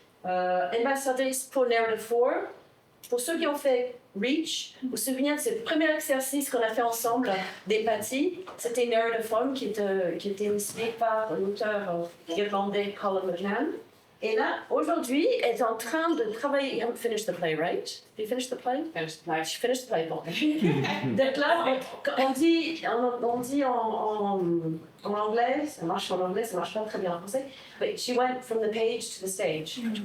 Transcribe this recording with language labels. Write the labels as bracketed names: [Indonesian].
[French] Ambassadrice pour Narrative 4. Pour ceux qui ont fait Reach, vous vous souvenez de ce premier exercice qu'on a fait ensemble d'empathie, c'était Narrative 4 qui était initié par l'auteur irlandais Colin McCann. Et là, aujourd'hui, elle est en train de travailler. [English] You haven't finished the play, right? Did you finish the play? Finished the play. She finished the play, bon. [French] Donc là, on dit en anglais, ça marche en anglais, ça marche pas très bien en français. [English] But she went from the page to the stage.